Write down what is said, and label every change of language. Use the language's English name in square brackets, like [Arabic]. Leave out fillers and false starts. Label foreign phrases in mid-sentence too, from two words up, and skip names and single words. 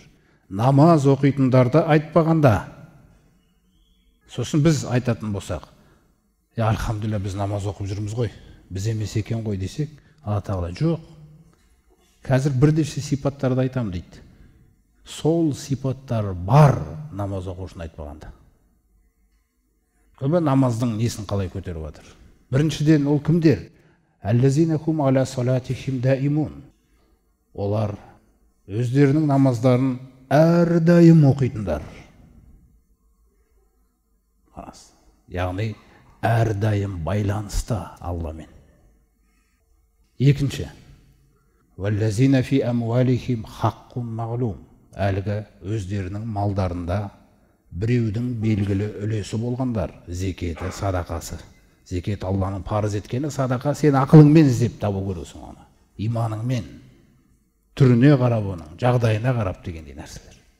[Kazakh] Намаз оқитындарды айтпағанда. Сосын біз айтатын болсақ, альхамдулилля біз намаз оқып жүрміз ғой, біз емес екен ғой десек, Алла Тағала жоқ. Қазір бірнеше сипаттарды айтам дейді. Сол сипаттар бар намаз оқушыны айтпағанда. Көбі намаздың несін қалай көтеріп жатыр? Біріншіден ол кімдер? [Arabic] الذين هم على صلاتهم دائمون. [Kazakh] Олар өздерінің намаздарын әрдайым оқитындар. Яғни әрдайым байланысты Алламен. Екінші, [Arabic] والذين في أموالهم حق معلوم. [Kazakh] Әлгі өздерінің малдарында біреудің белгілі үлесі болғандар, зекеті, садақасы. Зекет Алланың парыз еткені, садақа сен ақылыңмен іздеп табу керексің оны. Иманыңмен, түріне қарап оның, жағдайына қарап дегендей нәрселер.